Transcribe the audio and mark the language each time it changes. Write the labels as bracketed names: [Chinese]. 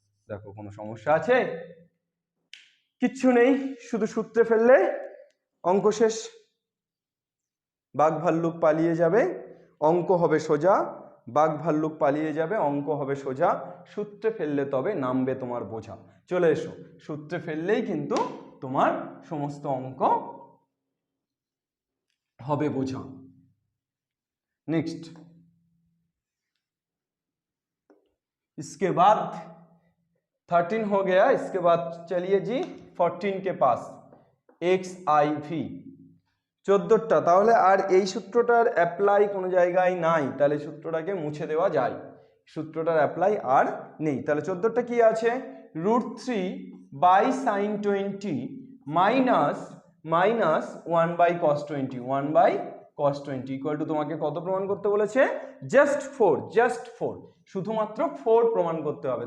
[Bangla] দেখো কোনো সমস্যা আছে? কিচ্ছু নেই, শুধু সূত্রে ফেললে অঙ্ক শেষ, বাঘ ভাল্লুক পালিয়ে যাবে, অঙ্ক হবে সোজা। বাঘ ভাল্লুক পালিয়ে যাবে, অঙ্ক হবে সোজা, সূত্রে ফেললে তবে নামবে তোমার বোঝা। চলে এসো, সূত্রে ফেললেই কিন্তু তোমার সমস্ত অঙ্ক হবে বোঝা। [Hindi] नेक्स्ट इसके बाद 13 हो गया, इसके बाद चलिए जी 14 के पास XIV 14টা। [Bangla] তাহলে আর এই সূত্রটার অ্যাপ্লাই কোনো জায়গায় নাই, তাহলে সূত্রটাকে মুছে দেওয়া যায়, সূত্রটার অ্যাপ্লাই আর নেই। তাহলে 14টা কি আছে √3 by sin 20 minus 1 by cos 20, 1 by cos 20 equal to তোমাকে কত প্রমাণ করতে বলেছে জাস্ট 4, শুধুমাত্র 4 প্রমাণ করতে হবে।